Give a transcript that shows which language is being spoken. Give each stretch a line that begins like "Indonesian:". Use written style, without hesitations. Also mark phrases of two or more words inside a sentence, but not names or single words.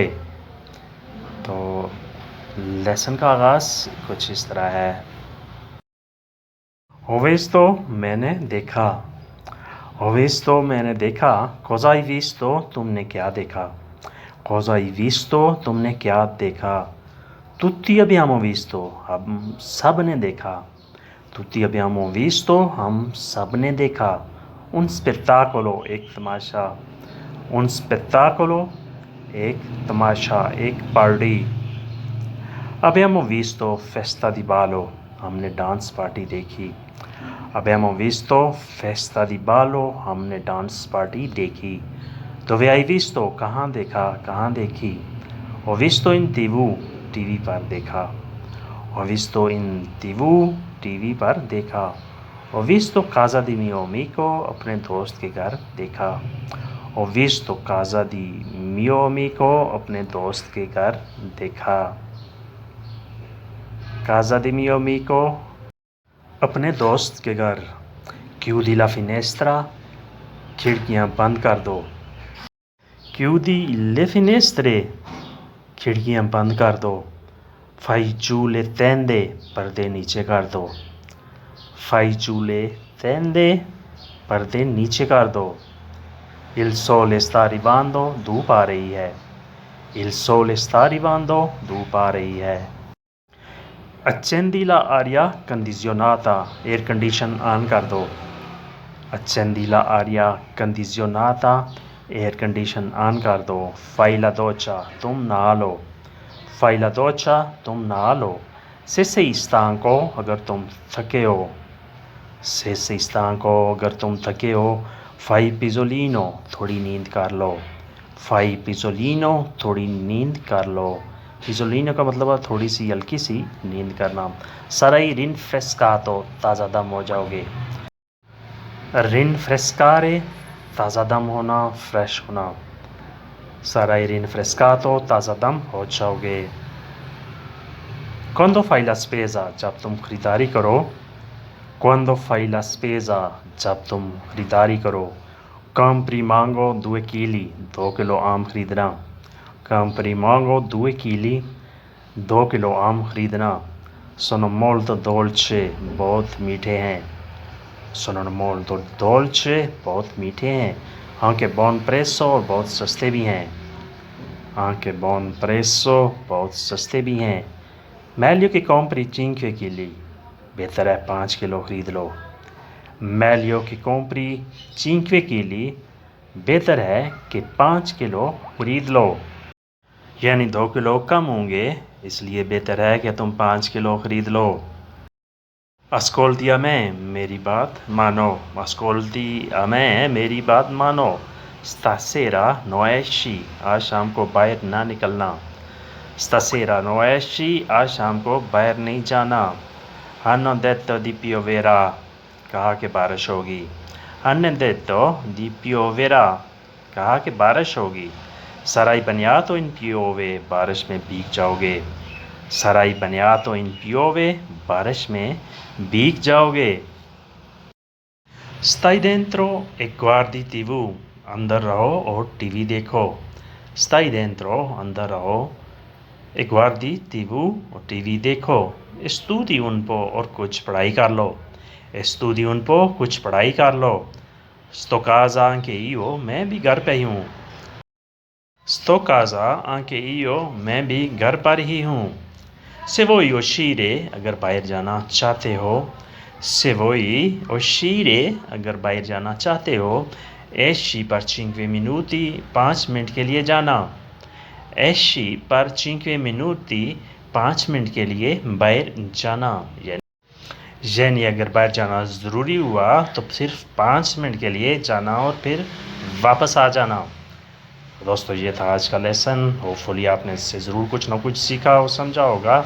Hindi: तो लेसन का आगाज़ कुछ इस तरह है। होवेस तो मैंने देखा, होवेस तो मैंने देखा,
Italian: cosa hai visto
Hindi: तो तुमने क्या देखा,
Italian: cosa hai visto
Hindi: तो तुमने क्या देखा।
Italian: तुत्ती abbiamo visto,
Hindi: हम सब ने देखा,
Italian: tutti abbiamo visto,
Hindi: हम सब ने देखा।
Italian: un spettacolo,
Hindi: एक तमाशा,
Italian: un spettacolo,
Hindi: एक तमाशा, एक पार्टी।
Italian: abbiamo visto festa di ballo,
Hindi: हमने
English: dance party
Hindi: देखी।
Italian: abbiamo visto festa di ballo,
Hindi: हमने
English: dance party
Hindi: देखी।
Italian: dove hai visto,
Hindi: कहाँ देखा, कहाँ देखी।
Italian: ho visto in TV,
Hindi: टीवी पर देखा।
Italian: ho visto in TV,
Hindi: टीवी पर देखा।
Italian: ho visto casa di mio amico,
Hindi: अपने दोस्त के घर देखा।
Italian: ho visto casa di mio amico,
Hindi: अपने दोस्त के घर देखा।
Italian: casa di mio amico,
Hindi: अपने दोस्त के घर।
Italian: chiudi la finestra,
Hindi: खिड़कियाँ बंद कर दो।
Italian: chiudi le finestre,
Hindi: खिड़कियाँ बंद कर दो।
Italian: fai giù le tende,
Hindi: पर्दे नीचे कर दो।
Italian: fai giù le tende,
Hindi: पर्दे नीचे कर दो।
Italian: il sole sta arrivando,
Hindi: धूप आ रही है।
Italian: il sole sta arrivando,
Hindi: धूप आ रही है।
Italian: accendi la aria condizionata,
English: air condition on
Hindi: कर दो।
Italian: accendi la aria condizionata,
English: air condition on
Hindi: कर दो।
Italian: fai la doccia,
Hindi: तुम नहा लो।
Italian: fai la doccia,
Hindi: तुम नहा लो।
Italian: se sei stanco,
Hindi: अगर तुम थके हो।
Italian: se sei stanco,
Hindi: अगर तुम थके हो।
Italian: fai pisolino,
Hindi: थोड़ी नींद कर लो।
Italian: fai pisolino,
Hindi: थोड़ी नींद कर लो। pisolino का मतलब है थोड़ी सी हल्की सी नींद करना।
Italian: sarai rinfrescato,
Hindi: ताज़ा दम हो जाओगे। rinfrescare, ताज़ा दम होना, फ्रेश होना।
Italian: sarai rinfrescato,
Hindi: ताज़ा दम हो जाओगे।
Italian: quando fai la spesa,
Hindi: जब तुम खरीदारी करो।
Italian: quando fai la spesa,
Hindi: जब तुम खरीदारी करो।
Italian: compri mango 2 chili, 2
Hindi: किलो आम खरीदना।
Italian: compri mango 2 chili, 2
Hindi: किलो आम खरीदना।
Italian: sono molto dolce,
Hindi: बहुत मीठे हैं।
Italian: sono molto dolce,
Hindi: बहुत मीठे हैं।
Italian: anche buon prezzo,
Hindi: और बहुत सस्ते भी हैं।
Italian: anche buon prezzo,
Hindi: बहुत सस्ते भी हैं।
Italian: meglio che compri 5 chili,
Hindi: बेहतर है 5 किलो खरीद लो।
Italian: meglio che compri 5 chili,
Hindi: बेहतर है कि 5 किलो खरीद लो। यानी 2 किलो कम होंगे, इसलिए बेहतर है कि तुम 5 किलो खरीद लो।
Italian: ascolti a me,
Hindi: मेरी बात मानो।
Italian: ascolti a me,
Hindi: मेरी बात मानो।
Italian: stasera no esci,
Hindi: आज शाम को बाहर ना निकलना।
Italian: stasera no esci,
Hindi: आज शाम को बाहर नहीं जाना।
Italian: hanno detto di pioverà,
Hindi: कहा कि बारिश होगी।
Italian: hanno detto di pioverà,
Hindi: कहा कि बारिश होगी।
Italian: sarai bagnato in piove,
Hindi: बारिश में भीग जाओगे।
Italian: sarai bagnato in piove,
Hindi: बारिश में भीग जाओगे।
Italian: stai dentro e guardi TV,
Hindi: अंदर रहो और टीवी देखो।
Italian: stai dentro,
Hindi: अंदर रहो,
Italian: e guardi TV,
Hindi: और टीवी देखो।
Italian: studi un po',
Hindi: और कुछ पढ़ाई कर लो।
Italian: studi un po',
Hindi: कुछ पढ़ाई कर लो।
Italian: sto casa anche io,
Hindi: मैं भी घर पे ही हूँ।
Italian: sto casa anche io,
Hindi: मैं भी घर पर ही हूँ।
Italian: se vuoi uscire,
Hindi: अगर बाहर जाना चाहते हो।
Italian: se vuoi uscire,
Hindi: अगर बाहर जाना चाहते हो।
Italian: esci per 5 minuti,
Hindi: 5 मिनट के लिए जाना।
Italian: esci per 5 minuti,
Hindi: 5 मिनट के लिए बाहर जाना। यानी अगर बाहर जाना ज़रूरी हुआ तो सिर्फ 5 मिनट के लिए जाना और फिर वापस आ जाना। दोस्तों, ये था आज का लेसन। होपफुली आपने इससे ज़रूर कुछ ना कुछ सीखा और समझा होगा।